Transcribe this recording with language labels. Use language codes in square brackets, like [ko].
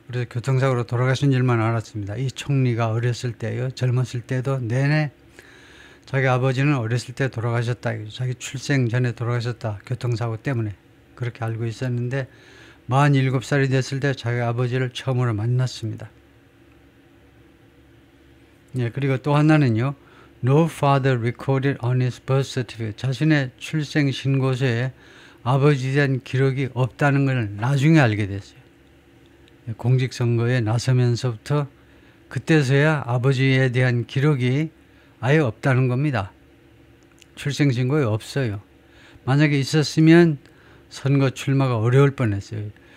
[ko] 그래서 교통사고로 돌아가신 줄만 알았습니다. 이 총리가 어렸을 때요, 젊었을 때도 내내 자기 아버지는 어렸을 때 돌아가셨다. 자기 출생 전에 돌아가셨다. 교통사고 때문에. 그렇게 알고 있었는데 47살이 됐을 때 자기 아버지를 처음으로 만났습니다. 그리고 또 하나는요. [en] No father recorded on his birth certificate. [ko] 자신의 출생 신고서에 아버지에 대한 기록이 없다는 걸 나중에 알게 됐어요. 공직선거에 나서면서부터 그때서야 아버지에 대한 기록이 아예 없다는 겁니다. 출생신고에 없어요. 만약에 있었으면 선거 출마가 어려울 뻔했어요.